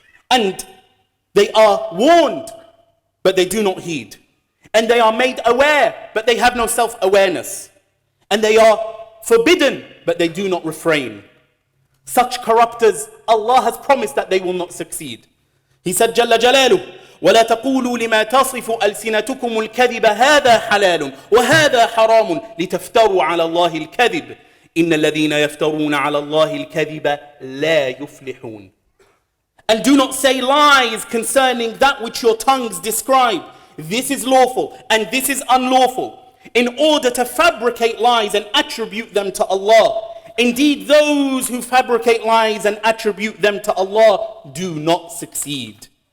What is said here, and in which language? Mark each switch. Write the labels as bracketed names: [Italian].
[English] And they are warned, but they do not heed. And they are made aware, but they have no self-awareness. And they are forbidden, but they do not refrain. Such corruptors, Allah has promised that they will not succeed. He said, Jalla Jalaluh, [Arabic] وَلَا تَقُولُوا لِمَا تَصِفُ أَلْسِنَتُكُمُ الْكَذِبَ هَذَا حَلَالٌ وَهَذَا حَرَامٌ لِتَفْتَرُوا عَلَى اللَّهِ الْكَذِبَ إِنَّ الَّذِينَ يَفْتَرُونَ عَلَى اللَّهِ الْكَذِبَ لَا يُفْلِحُونَ. [English] And do not say lies concerning that which your tongues describe. this is lawful and this is unlawful, in order to fabricate lies and attribute them to Allah. Indeed, those who fabricate lies and attribute them to Allah do not succeed.